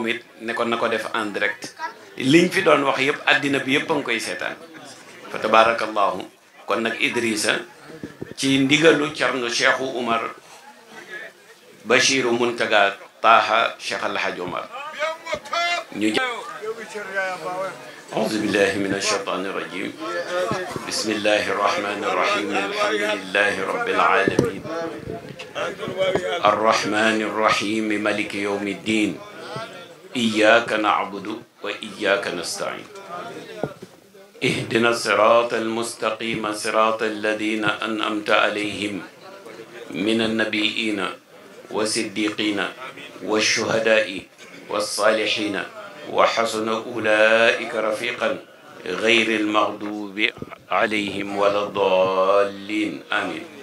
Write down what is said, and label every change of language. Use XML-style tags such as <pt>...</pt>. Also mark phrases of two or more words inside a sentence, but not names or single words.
<wo>it ne ko na ko def en direct liñ fi doon wax yëpp àddina bi yëpp a ngi koy seetaan fa tabarakallahu kon nag Idrissa ci ndigalu Cerno Cheikhu Umar Bachiru Muntaga Taha Cheikh Alhaji Omar ñu</wo> <ar>أعوذ بالله من الشيطان الرجيم بسم الله الرحمن الرحيم الحمد لله رب العالمين الرحمن الرحيم مالك يوم الدين إياك نعبد وإياك نستعين اهدنا الصراط المستقيم صراط الذين أنعمت عليهم من النبيين والصديقين والشهداء والصالحين وحسن أولئك رفيقا غير المغضوب عليهم ولا الضالين آمين</ar>